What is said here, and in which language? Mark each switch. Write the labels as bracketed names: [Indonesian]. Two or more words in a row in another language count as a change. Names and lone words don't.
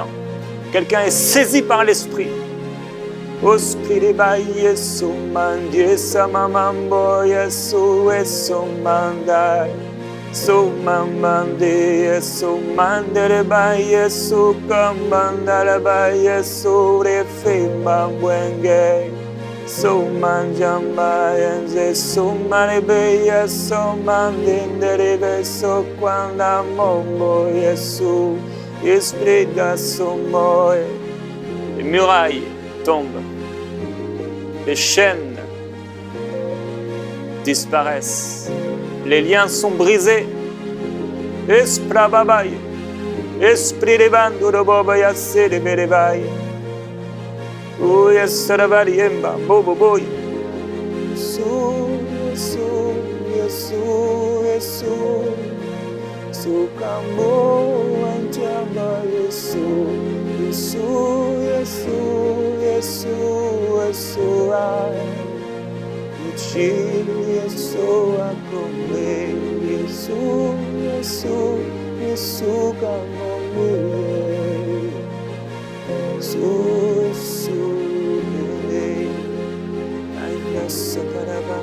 [French] Quelqu'un est saisi par l'Esprit. Esprit ba Yesu mandie samamambo Yesu eso mandai. So mamande Yesu mandere ba Yesu kambandara ba Yesu refe mambwenge. So manjamba enze so marebe Yesu mandendere so quando mombo Yesu Esprit da somoe. Les murailles tombent. Les chaînes disparaissent. Les liens sont brisés. Esprit babaye. Esprit de banduro bobaya se de berebaye. Oh yes, sarabariemba, bobo boy. Yesu, kambo anjamba Yesu, Yesu, Yeshua kome, Yesu kamomuye, Yesu bele, Yesu karaba,